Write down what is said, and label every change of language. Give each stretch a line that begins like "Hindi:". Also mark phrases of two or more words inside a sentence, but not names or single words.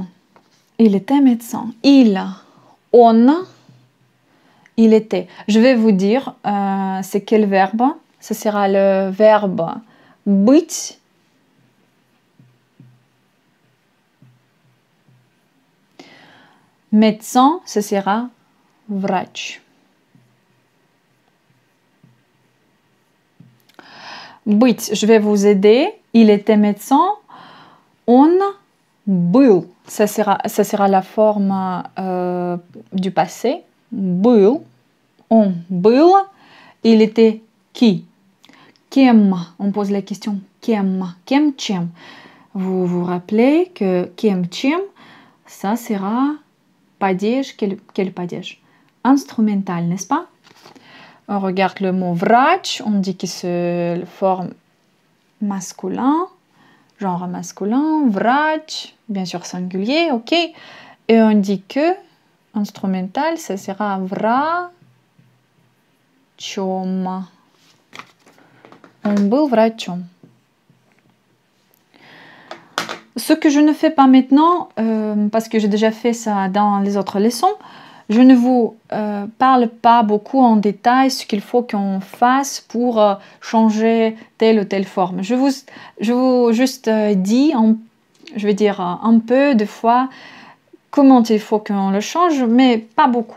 French: Il était médecin. Il, on, il était. Je vais vous dire, c'est quel verbe? Ce sera le verbe быть. Médecin, ce sera врач. Быть, je vais vous aider. Il était médecin.
Russian: Он был.
French: Ça sera la forme du passé.
Russian: Был. Он был.
French: Il était qui? Кем? On pose la question.
Russian: Кем? Кем чем?
French: Vous vous rappelez que
Russian: кем чем,
French: ça sera падеж. Quel падеж? Instrumental, n'est-ce pas? On regarde le mot врач. On dit que c'est forme masculin. Genre masculin, врач, bien sûr singulier, ok. Et on dit que instrumental, ça sera врачом.
Russian: Он был врачом.
French: Ce que je ne fais pas maintenant, parce que j'ai déjà fait ça dans les autres leçons, je ne vous parle pas beaucoup en détail ce qu'il faut qu'on fasse pour changer telle ou telle forme. Je vous juste dis, je vais dire un peu de fois comment il faut qu'on le change, mais pas beaucoup.